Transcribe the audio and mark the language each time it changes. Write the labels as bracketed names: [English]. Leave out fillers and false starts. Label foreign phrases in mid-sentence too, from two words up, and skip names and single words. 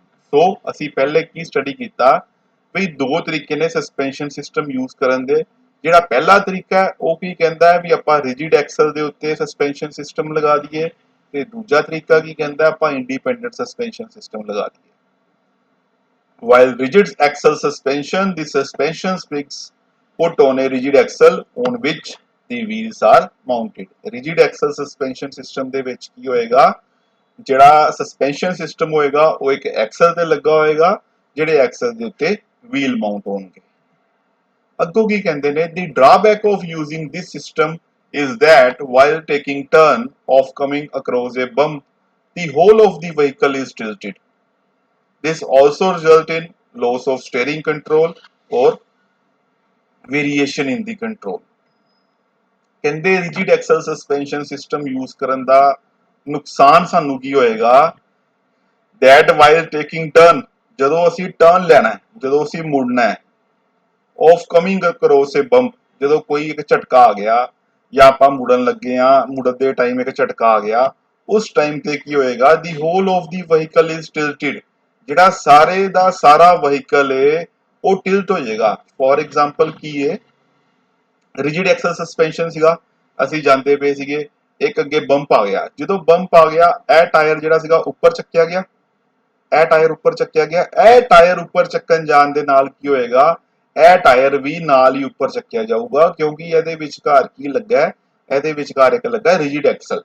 [Punjabi] ਸੋ ਅਸੀਂ ਪਹਿਲੇ ਕੀ ਸਟੱਡੀ ਕੀਤਾ ਵੀ ਦੋ ਤਰੀਕੇ ਨੇ [English] suspension system [Punjabi] ਯੂਜ਼ ਕਰਨ ਦੇ। ਜਿਹੜਾ ਪਹਿਲਾ ਤਰੀਕਾ ਹੈ ਉਹ ਕੀ ਕਹਿੰਦਾ ਹੈ ਵੀ ਆਪਾਂ [English] rigid axle [Punjabi] ਦੇ ਉੱਤੇ [English] suspension system [Punjabi] ਲਗਾ ਦਈਏ, ਤੇ ਦੂਜਾ ਤਰੀਕਾ ਕੀ ਕਹਿੰਦਾ ਆਪਾਂ [English] independent suspension system [Punjabi] ਲਗਾ ਦਈਏ। [English] While rigid axle suspension, the suspension springs put on a rigid axle on which the wheels are mounted। rigid axle suspension system [Punjabi] ਦੇ ਵਿੱਚ ਕੀ ਹੋਏਗਾ, ਜਿਹੜਾ [English] suspension system [Punjabi] ਹੋਏਗਾ ਉਹ ਇੱਕ ਐਕਸਲ ਤੇ ਲੱਗਾ ਹੋਏਗਾ, ਜਿਹੜੇ ਐਕਸਲ ਦੇ ਉੱਤੇ [English] wheel mount [Punjabi] ਹੋਣਗੇ। ਅੱਗੋਂ ਕੀ ਕਹਿੰਦੇ ਨੇ, [English] the drawback of using this system is that while taking turn of coming across a bump, the whole of the vehicle is tilted। This also result in loss of steering control or variation in the control। [Punjabi] ਕਹਿੰਦੇ [English] rigid axle suspension system use [Punjabi] ਕਰਨ ਦਾ ਨੁਕਸਾਨ ਸਾਨੂੰ ਕੀ ਹੋਏਗਾ, [English] that while taking turn, [Punjabi] ਜਦੋਂ ਅਸੀਂ ਟਰਨ ਲੈਣਾ ਹੈ, ਜਦੋਂ ਅਸੀਂ ਮੁੜਨਾ ਹੈ, [English] of coming across a bump, [Punjabi] ਜਦੋਂ ਕੋਈ ਇੱਕ ਝਟਕਾ ਆ ਗਿਆ ਜਾਂ ਆਪਾਂ ਮੁੜਨ ਲੱਗੇ ਆ, ਮੁੜਦੇ ਟਾਈਮ ਇੱਕ ਝਟਕਾ ਆ ਗਿਆ, ਉਸ ਟਾਈਮ ਤੇ ਕੀ ਹੋਏਗਾ, [English] the whole of the vehicle is tilted। [Punjabi] ਜਿਹੜਾ ਸਾਰੇ ਦਾ ਸਾਰਾ ਵਹੀਕਲ ਹੈ ਉਹ ਟਿਲਟ ਹੋ ਜਾਏਗਾ। [English] for example [Punjabi] ਕੀ ਹੈ, [English] rigid axle suspension [Punjabi] ਸੀਗਾ, ਅਸੀਂ ਜਾਂਦੇ ਪਏ ਸੀਗੇ, ਇੱਕ ਅੱਗੇ ਬੰਪ ਆ ਗਿਆ, ਜਦੋਂ ਬੰਪ ਆ ਗਿਆ ਇਹ ਟਾਇਰ ਜਿਹੜਾ ਸੀਗਾ ਉੱਪਰ ਚੱਕਿਆ ਗਿਆ, ਇਹ ਟਾਇਰ ਉੱਪਰ ਚੱਕਿਆ ਗਿਆ, ਇਹ ਟਾਇਰ ਉੱਪਰ ਚੱਕਣ ਜਾਣ ਦੇ ਨਾਲ ਕੀ ਹੋਏਗਾ, ਇਹ ਟਾਇਰ ਵੀ ਨਾਲ ਹੀ ਉੱਪਰ ਚੱਕਿਆ ਜਾਊਗਾ, ਕਿਉਂਕਿ ਇਹਦੇ ਵਿਚਕਾਰ ਕੀ ਲੱਗਾ ਹੈ, ਇਹਦੇ ਵਿਚਕਾਰ ਇੱਕ ਲੱਗਾ [English] rigid axle.